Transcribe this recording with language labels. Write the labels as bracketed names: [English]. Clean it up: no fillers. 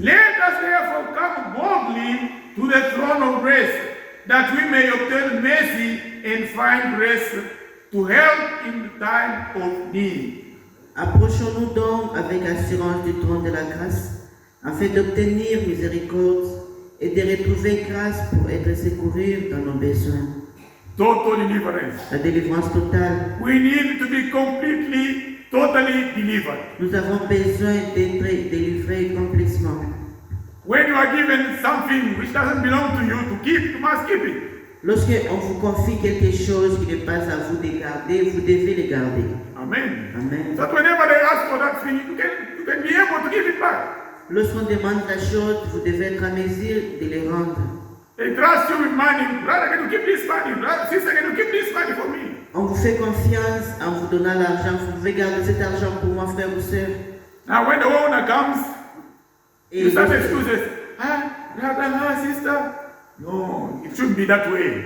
[English] let us therefore come boldly to the throne of grace, that we may obtain mercy and find grace to help in the time of need. [French] Approchons-nous donc avec assurance du trône de la grâce, afin d'obtenir miséricorde et de retrouver grâce pour être secourus dans nos besoins. [English] Total deliverance. [French] La délivrance totale. [English] We need to be completely, totally delivered. [French] Nous avons besoin d'être délivrés complètement. [English] When you are given something which doesn't belong to you to keep, you must keep it. [French] Lorsque on vous confie quelque chose qui n'est pas à vous de garder, vous devez le garder. [English] Amen. [French] Amen. [English] So that whenever they ask for that thing, you can be able to give it back. [French] Lorsqu'on demande la chose, vous devez être en mesure de le rendre. [English] They trust you with money. Brother, can you keep this money? Brother, sister, can you keep this money for me? [French] On vous fait confiance en vous donnant l'argent. Vous pouvez garder cet argent pour moi, frère ou sœur. [English] Now when the owner comes, you [French] Et [English] start excuses. Brother, sister. No, it shouldn't be that way.